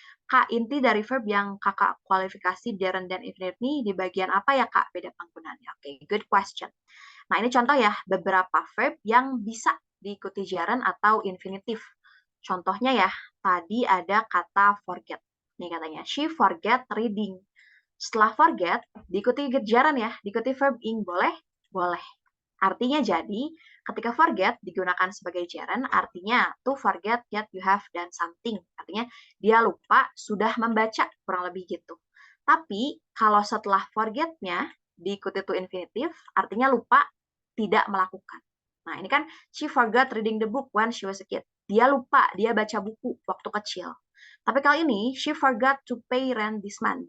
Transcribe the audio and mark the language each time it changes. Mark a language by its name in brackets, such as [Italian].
[Indonesian] Kak, inti dari verb yang kakak kualifikasi gerund dan infinitive ini di bagian apa ya, Kak? Beda penggunaannya. Oke, [English] good question. [Indonesian] Nah, ini contoh ya, beberapa verb yang bisa diikuti gerund atau infinitif. Contohnya ya, tadi ada kata forget. Nih katanya, [English] she forget reading. [Indonesian] Setelah forget, diikuti gerund ya, diikuti verb ing. Boleh? Boleh. Artinya jadi, ketika forget digunakan sebagai gerund, artinya [English] to forget that you have done something. [Indonesian] Artinya dia lupa sudah membaca, kurang lebih gitu. Tapi kalau setelah forgetnya diikuti to infinitive, artinya lupa tidak melakukan. Nah, ini kan [English] she forgot reading the book when she was a kid. [Indonesian] Dia lupa, dia baca buku waktu kecil. Tapi kali ini, [English] she forgot to pay rent this month.